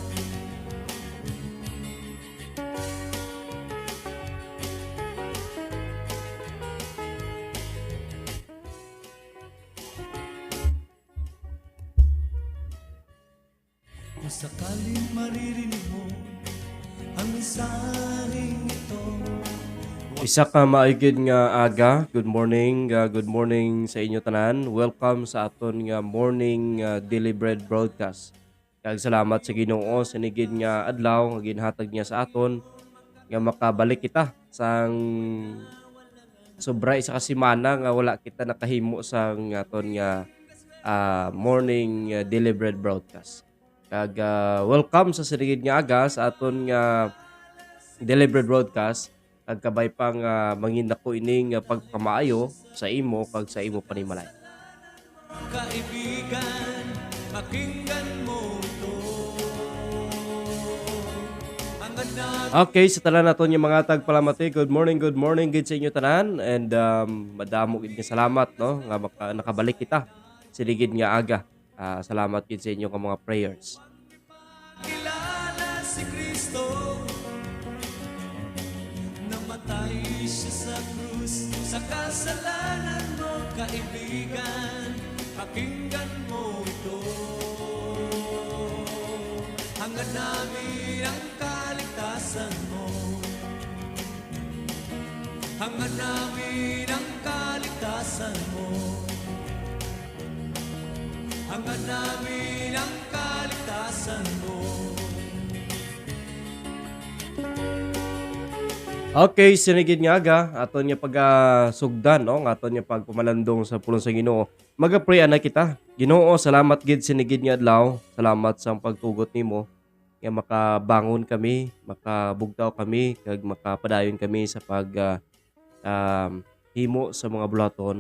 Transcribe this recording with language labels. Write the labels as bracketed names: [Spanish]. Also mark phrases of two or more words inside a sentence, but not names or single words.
[Filipino] Kung sakaling maririnig mo ang mensaheng ito, [Hiligaynon] Isa ka maaygid nga aga. [English] Good morning [Hiligaynon] sa inyo tanan. Welcome sa aton nga morning Daily Bread broadcast. Kag salamat sa Ginoo sa nigid nga adlaw nga ginhatag niya sa aton nga makabalik kita sang sobra isa ka semana nga wala kita nakahimo sa aton nga morning Daily Bread broadcast. Kag welcome sa sinigid nga aga sa aton nga Daily Bread broadcast. Kag kabay pang mangindako ining pagpamaayo sa imo kag sa imo panimalay. [Filipino] kaibigan, pakinggan mo ito. Hangad namin [Hiligaynon] Okay, sa tanan naton yung mga tagpalamati. [English] Good morning [Hiligaynon] gid sa inyo tanan and madamo gid nga salamat no nga nakabalik kita siligid nga aga. Salamat gid sa inyo nga mga prayers. [Filipino] kilala si Kristo. Namatay siya sa krus sa kasalanan mo, kaibigan, pakinggan mo ito. Hangad namin ang kaligtasan mo. Hangad namin ang kaligtasan mo. Hangad namin ang kaligtasan mo. [Hiligaynon] Okay, sinigid nga aga aton nga pagasugdan no nga aton nga pagpumalandong sa pulong sa Ginoo. Maga-pray ana kita. Ginoo, salamat gid sinigid nga adlaw. Salamat sa pagtugot nimo nga makabangon kami, makabugtaw kami kag makapadayon kami sa himo sa mga bulaton.